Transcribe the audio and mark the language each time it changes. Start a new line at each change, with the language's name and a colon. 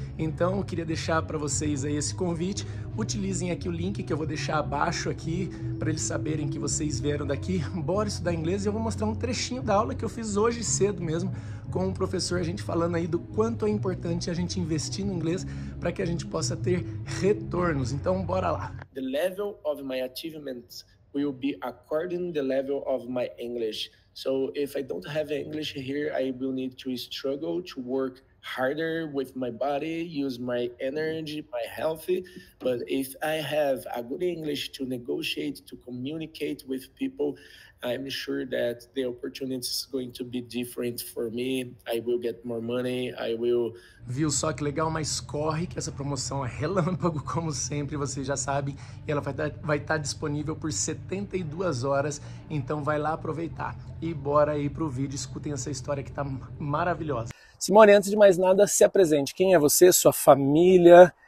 Portuguese: Então eu queria deixar para vocês aí esse convite. Utilizem aqui o link que eu vou deixar abaixo aqui para eles saberem que vocês vieram daqui. Bora estudar inglês, e eu vou mostrar um trechinho da aula que eu fiz hoje cedo mesmo com um professor, a gente falando aí do quanto é importante a gente investir no inglês para que a gente possa ter retornos. Então bora lá.
English: The level of my achievements will be according the level of my English. So if I don't have English here, I will need to struggle to work harder with my body, use my energy, my health. But if I have a good English to negotiate, to communicate with people, I'm sure that the opportunity is going to be different for me. I will get more money, I will...
Portuguese: Viu só que legal? Mas corre que essa promoção é relâmpago, como sempre, vocês já sabem. E ela vai estar disponível por 72 horas, então vai lá aproveitar. E bora aí pro vídeo, escutem essa história que tá maravilhosa. Simone, antes de mais nada, se apresente. Quem é você, sua família?